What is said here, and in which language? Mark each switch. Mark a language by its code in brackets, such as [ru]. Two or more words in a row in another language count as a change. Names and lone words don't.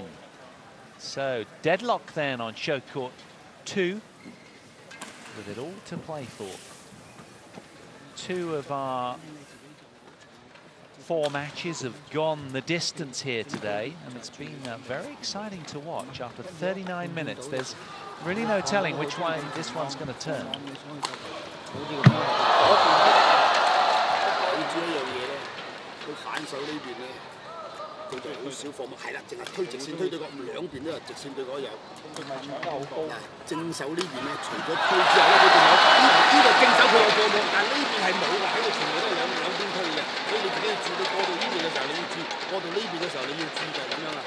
[en] So deadlock then on show court 2, with it all to play for. 2 of our 4 matches have gone the distance here today, and it's been very exciting to watch. After 39 minutes, there's really no telling which way this one's going to turn. [yue] 佢都好少放，係啦，淨係推直線推對角，兩邊都係直線對角有。嗱，正手呢邊咧，除咗推之後咧，佢仲有呢個正手佢有過網，但係呢邊係冇㗎，喺度全部都係兩邊推嘅，所以你自己要注意，你過到呢邊嘅時候你要注意，過到呢邊嘅時候你要注意就係咁樣啦。